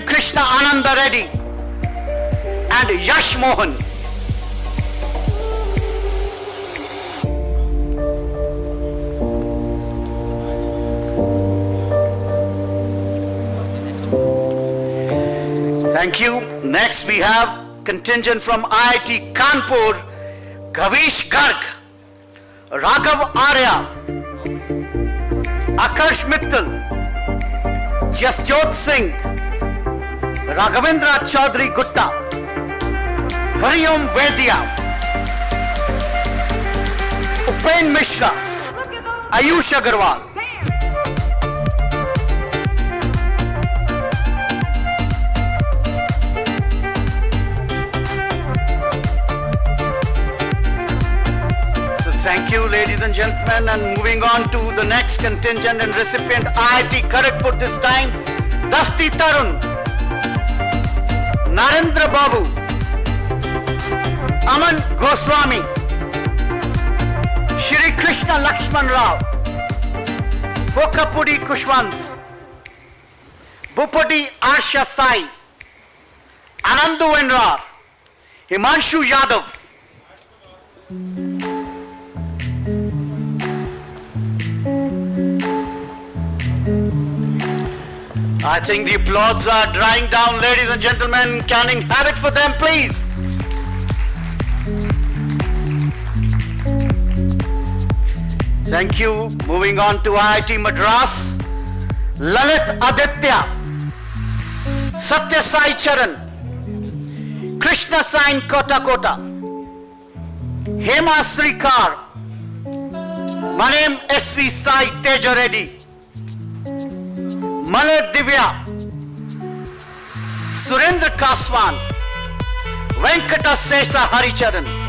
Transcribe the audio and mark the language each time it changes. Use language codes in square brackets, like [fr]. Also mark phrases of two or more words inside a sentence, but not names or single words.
[en] Krishna Ananda Reddy, and Yash Mohan. Thank you. Next we have contingent from IIT Kanpur, Gavish Garg, Raghav Arya, Akarsh Mittal, Jasjot Singh, Raghavendra Chaudhary Gutta, Hariom Vedya, Upen Mishra, Ayush Agarwal. Thank you, ladies and gentlemen, and moving on to the next contingent and recipient, IIT Kharagpur this time, Dasti Tarun, Narendra Babu, Aman Goswami, Shri Krishna Lakshman Rao, Pokapudi Kushwant, Bupadi Arsha Sai, Anandu Enrar, Himanshu Yadav. I think the applause are drying down, ladies and gentlemen. Can I have it for them, please? Thank you. Moving on to IIT Madras, Lalit Aditya, Satya Sai Charan, Krishna Sain Kota Kota, Hema Srikar, Manem SV Sai Teja Reddy, Malay Divya, Surendra Kaswan, Venkata Sesa Haricharan.